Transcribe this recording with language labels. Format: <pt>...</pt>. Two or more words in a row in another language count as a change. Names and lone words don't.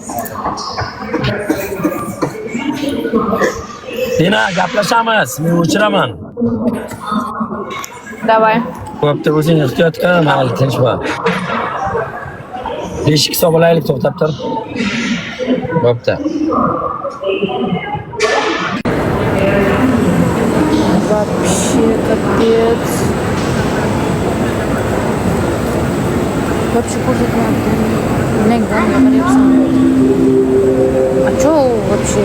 <uz>Dina, gaplashamiz. Men o'chiraman. Davay. Bo'pti, o'zing ehtiyot qil, mayli, tinch bo'l. Beshik hisob olaylik, to'xtab tur. Bo'pti.</uz> <ru>Вообще капец.</ru> <uz>Вообще ko'rsatmayapti. Nega gapiryapsan?</uz> <ru>А чё вообще?</ru>